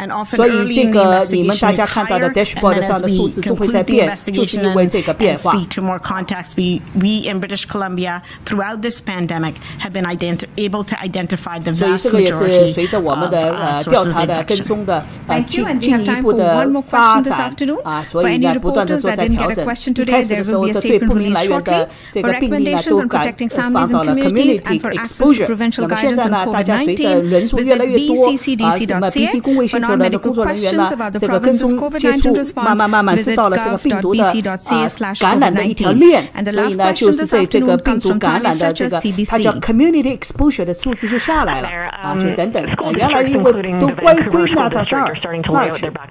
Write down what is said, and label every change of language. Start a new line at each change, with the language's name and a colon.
Chinese: 所以这个你们大家看到的 dashboard 上的数字都会在变，就是因为这个变化。
English: We in British Columbia throughout this pandemic have been able to identify the vast majority
Chinese: 所以这个也是随着我们的调查的跟踪的进一步的发展所以呢不断的做在调整。一开始的时候的对不明来源的这个病例呢都放到了 community exposure。那么现在呢，大家随着人数越来越多那么 BC 公卫系统的工作人员呢，这个跟踪接触慢慢知道了这个病毒的感染的一条链，所以呢，就是这个病毒感染的这个它叫 community exposure 的数字就下来了就等等原来因为都归纳到这儿那儿去